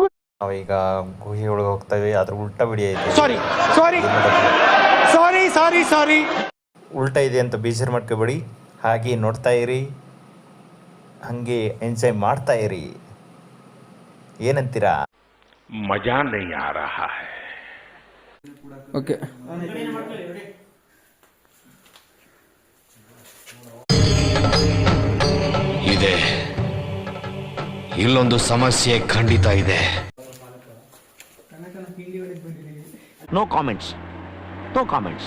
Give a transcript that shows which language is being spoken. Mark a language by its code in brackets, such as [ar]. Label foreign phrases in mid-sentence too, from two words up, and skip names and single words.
[kn] ನಾವೀಗ ಗುಹೆ ಒಳಗೆ ಹೋಗ್ತಾ ಇದ್ದೀವಿ. ಅದ್ರ ಉಲ್ಟಾ ವಿಡಿಯೋ ಐತೆ. ಸಾರಿ. ಉಲ್ಟಾ ಇದೆ ಅಂತ ಬೇಜಾರು ಮಾಡ್ಕೋಬೇಡಿ, ಹಾಗೆ ನೋಡ್ತಾ ಇರಿ, ಹಂಗೆ ಎಂಜಾಯ್ ಮಾಡ್ತಾ ಇರಿ. ಏನಂತೀರಾ? [hi] मजा नहीं आ रहा है. [kn] ಓಕೆ. ಇದೆ, ಇಲ್ಲೊಂದು ಸಮಸ್ಯೆ ಖಂಡಿತ ಇದೆ. [en] no comments, no comments.